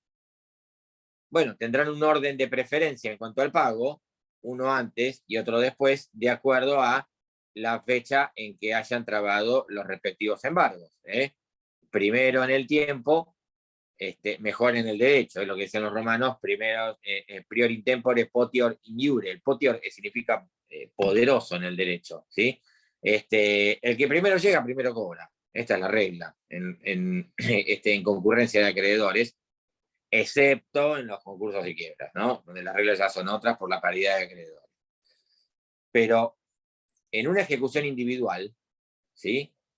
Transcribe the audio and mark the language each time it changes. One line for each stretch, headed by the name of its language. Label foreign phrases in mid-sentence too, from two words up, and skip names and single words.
Spanish: Bueno, tendrán un orden de preferencia en cuanto al pago, uno antes y otro después, de acuerdo a la fecha en que hayan trabado los respectivos embargos. Primero en el tiempo, mejor en el derecho, es lo que decían los romanos, primero
Latin: prior in tempore potior in iure.
Spanish: El potior significa poderoso en el derecho, ¿sí? El que primero llega, primero cobra. Esta es la regla en concurrencia de acreedores, excepto en los concursos de quiebras, ¿no? Donde las reglas ya son otras por la paridad de acreedores. Pero en una ejecución individual, ¿sí?